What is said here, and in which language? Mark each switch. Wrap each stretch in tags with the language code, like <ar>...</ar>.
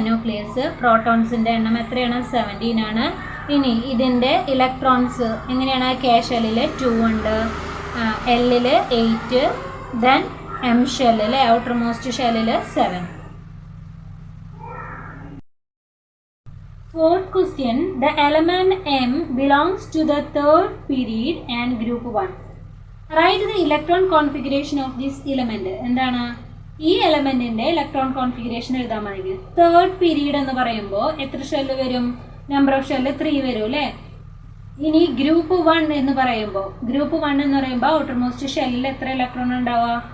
<ml>Nucleus പ്രോട്ടോൺസിൻ്റെ എണ്ണം എത്രയാണ്? 17 ആണ്. ഇനി ഇതിൻ്റെ ഇലക്ട്രോൺസ് എങ്ങനെയാണ്? കെ ഷെല്ലിൽ 2 ഉണ്ട്, എല്ലിൽ 8, ദെൻ എം ഷെല്ലിൽ ഔട്ടർ മോസ്റ്റ് ഷെല്ലിൽ 7.</ml> <en>Fourth question, the element M belongs to the third period and group 1. Write the electron configuration of this element.</en> <ml>എന്താണ്? ഈ എലമെന്റിന്റെ ഇലക്ട്രോൺ കോൺഫിഗറേഷൻ എഴുതാൻ മതി. തേർഡ് പീരീഡ് എന്ന് പറയുമ്പോൾ എത്ര ഷെല്ല് വരും? നമ്പർ ഓഫ് ഷെല്ല് 3 വരും അല്ലേ? ഇനി ഗ്രൂപ്പ് 1 എന്ന് പറയുമ്പോൾ ഔട്ടർ മോസ്റ്റ് ഷെല്ലിൽ എത്ര ഇലക്ട്രോൺ ഉണ്ടാവുക?</ml>